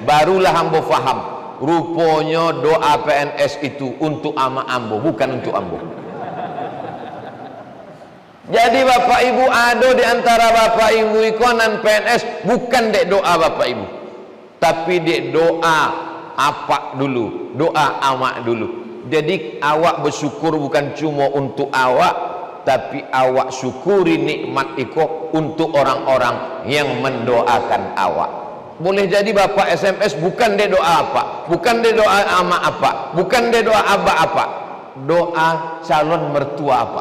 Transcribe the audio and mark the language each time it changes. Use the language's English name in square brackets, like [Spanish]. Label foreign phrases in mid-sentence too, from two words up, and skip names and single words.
[Minangkabau] Barulah ambo faham, rupanya doa PNS itu untuk ama ambo, bukan untuk ambo. Jadi bapak ibu ada di antara bapak ibu ikonan PNS bukan dek doa bapak ibu, tapi dek doa apa dulu, doa amak dulu. [Indonesian] Jadi awak bersyukur bukan cuma untuk awak, tapi awak syukuri nikmat iko untuk orang-orang yang mendoakan awak. [Minangkabau] Boleh jadi bapak SMS bukan dek doa apa, bukan dek doa amak apa, bukan dek doa abah apa, doa calon mertua apa.